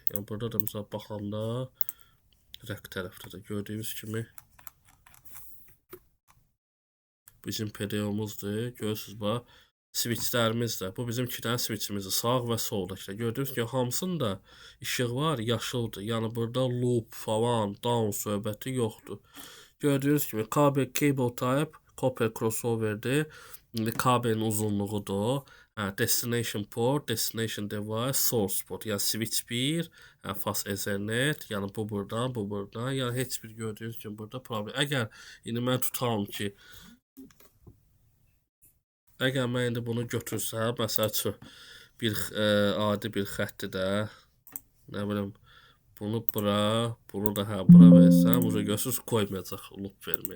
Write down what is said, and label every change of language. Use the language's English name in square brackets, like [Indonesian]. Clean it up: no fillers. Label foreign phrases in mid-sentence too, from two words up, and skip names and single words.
[Azerbaijani] Yəni burada da məsələn baxanda rəq tərəfdə də gördüyünüz kimi bizim PDO-muzdur. Görürsünüz bax. switchlərimiz də. Bu bizim 2 dənə switchimizdir. Sağ və soldakı. Gördüyünüz kimi hamısında işıq var, yaşıldır. Yəni burada loop falan, down söhbəti yoxdur. Gördüyünüz kimi kabel [English] cable type copper crossover'dir. [Azerbaijani] İndi kabelin uzunluğudur. [English] Destination port, destination device, source port. Yəni switch 1, fast ethernet, [Azerbaijani] yəni bu buradan, bu buradan. Yəni heç bir gördüyünüz kimi burada problem. İndi mən tutalım ki, əgər mən indi bunu götürsəm, məsəl üçün adi bir xətti də, nə bilim, bunu bura, bunu da bura versəm, uca görürsünüz qoymayacaq loop verməyə.